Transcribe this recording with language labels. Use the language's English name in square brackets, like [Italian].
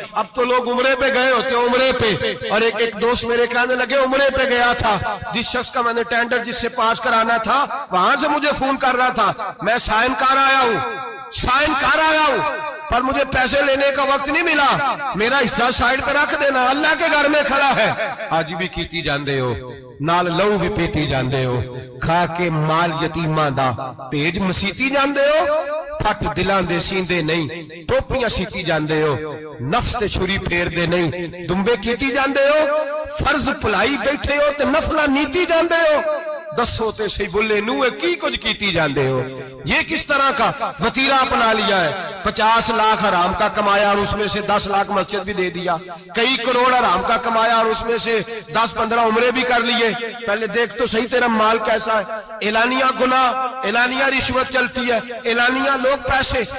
[Urdu] اب تو لوگ عمرے پہ گئے ہوتے ہیں, عمرے پہ, اور ایک دوست میرے کہنے لگے عمرے پہ گیا تھا, جس شخص کا میں نے ٹینڈر جس سے پاس کرانا تھا وہاں سے مجھے فون کر رہا تھا, میں سائن کار آیا ہوں پر مجھے پیسے لینے کا وقت نہیں ملا, میرا حصہ سائڈ پہ رکھ دینا, اللہ کے گھر میں کھڑا ہے. [Punjabi] آج بھی کیتی جاندے ہو, نال لو بھی پیتی جاندے ہو, کھا کے مال یتیماں دا پیج مسیتی جاندے ہو, پھٹ دلاں دے سیندے نہیں, ٹوپیاں سیتی جاندے ہو, نفس تے چھری پھیر دے نہیں, دمبے کیتی جاندے ہو, فرض پلائی بیٹھے ہو تے نفلہ نیتی جاندے ہو, دسو تے سی بلے نوے کی کچھ کیتی جاندے ہو. [Urdu] یہ کس طرح کا وتیرہ اپنا لیا ہے؟ 50 لاکھ حرام کا کمایا اور اس میں سے 10 لاکھ مسجد بھی دے دیا, کئی کروڑ حرام کا کمایا اور اس میں سے 10-15 عمرے بھی کر لیے. پہلے دیکھ تو صحیح تیرا مال کیسا ہے. اعلانیہ گناہ, اعلانیہ رشوت چلتی ہے, اعلانیہ لوگ پیسے.